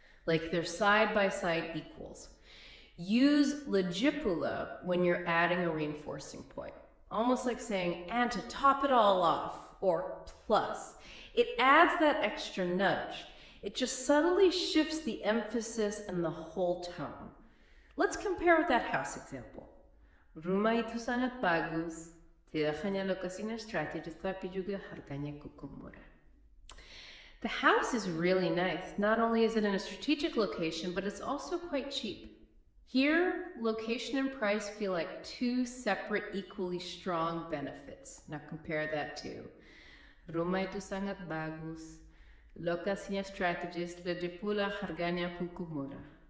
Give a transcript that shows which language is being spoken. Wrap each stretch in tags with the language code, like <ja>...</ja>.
<en>Like they're side-by-side equals. Use lagipula when you're adding a reinforcing point. Almost like saying, and to top it all off, or plus. It adds that extra nudge. It just subtly shifts the emphasis and the whole tone. Let's compare with that house example.</en> <id>Rumah itu sangat bagus, tidak hanya lokasinya strategis, tapi juga harganya cukup murah.</id> <en>The house is really nice. Not only is it in a strategic location, but it's also quite cheap. Here, location and price feel like two separate, equally strong benefits. Now compare that to</en> <id>rumah itu sangat bagus, lokasinya strategis, lagipula harganya cukup murah.</id>